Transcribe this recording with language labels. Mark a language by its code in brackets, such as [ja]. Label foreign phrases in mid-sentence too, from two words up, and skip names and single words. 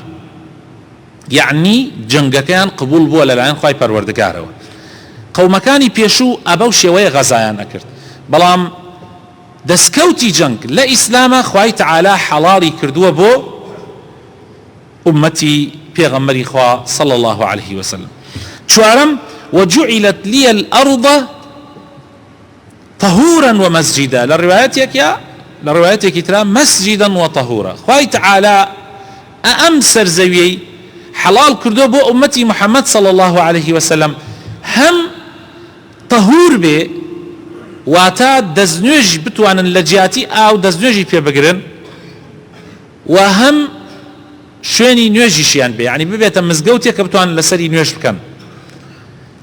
[ckb] یعنی جەنگەکەیان قبول بووە لەلایەن خوای پەروەردگارەوە. قەومەکانی پێشوو ئەبەو شێوەیە غەزایان نەکرد، بەڵام دەستکەوتی جەنگ لە ئیسلامە خوای تەعالا حەڵاڵی کردووە بۆ ئومەتی پێغەمبەری خوا [ar] صلى الله عليه وسلم. چوارم وجعلت لي الأرض طهورا ومسجدا، لروايتك ترى مسجدا وطهورا. [ckb] خوای تەعالا ئەم سەرزەویەی حەڵال کردووە بۆ ئومەتی محەممەد [ar] صلى الله عليه وسلم [ckb] هەم طهور بێ واتە دەستنوێژ بتوانن لە جیاتی ئاو دەستنوێژی پێ بگرن و هەم شوێنی نوێژیشیان بێ، یعنی ببێتە مزگەوتێک کە بتوانن لەسەری نوێژ بکەن.